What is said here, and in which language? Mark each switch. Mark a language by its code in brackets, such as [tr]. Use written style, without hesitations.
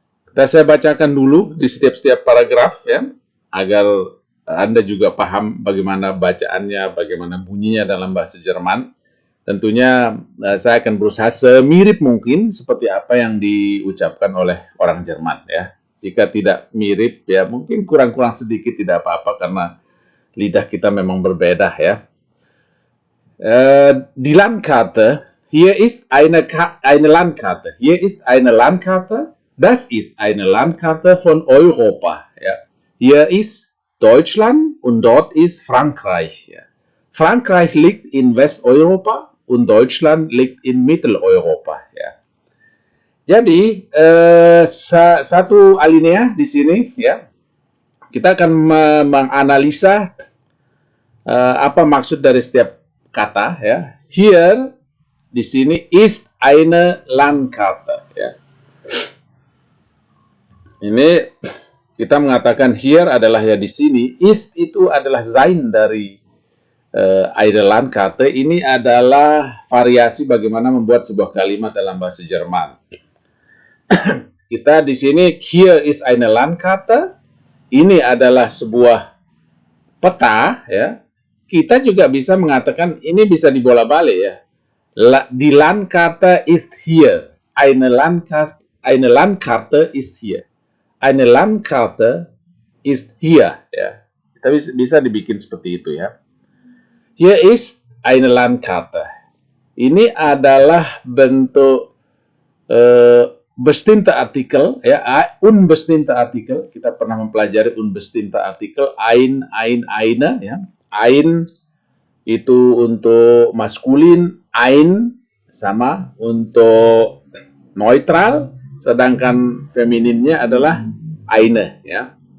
[id] Saya bacakan dulu di setiap paragraf ya, agar Anda juga paham bagaimana bacaannya, bagaimana bunyinya dalam bahasa Jerman. Tentunya saya akan berusaha semirip mungkin seperti apa yang diucapkan oleh orang Jerman ya. Jika tidak mirip ya mungkin kurang-kurang sedikit tidak apa-apa, karena lidah kita memang berbeda ya. [de] Die Landkarte, hier ist eine Landkarte. Hier ist eine Landkarte. Das ist eine Landkarte von Europa. Ja. Hier ist Deutschland und dort ist Frankreich. Ja. Frankreich liegt in Westeuropa und Deutschland liegt in Mitteleuropa. [id] Ya. Jadi satu alinea di sini ya kita akan menganalisa apa maksud dari setiap kata ya. [de] Here [id] di sini [de] ist eine Landkarte ya. [id] Ini kita mengatakan here adalah ya di sini, ist itu adalah sein dari eine Landkarte. Ini adalah variasi bagaimana membuat sebuah kalimat dalam bahasa Jerman. Kita di sini [de] here is eine Landkarte. [id] Ini adalah sebuah peta ya. Kita juga bisa mengatakan ini bisa dibolak-balik ya. [de] Die Landkarte ist hier. Eine Landkarte ist hier. Eine Landkarte ist hier ya. [id] Kita bisa dibikin seperti itu ya. [de] Hier ist eine Landkarte. [id] Ini adalah bentuk [de] bestimmte Artikel ya, unbestimmte Artikel. [id] Kita pernah mempelajari unbestimmte Artikel, eine ya. Ein itu untuk maskulin, ein sama untuk neutral, sedangkan femininnya adalah eine ya.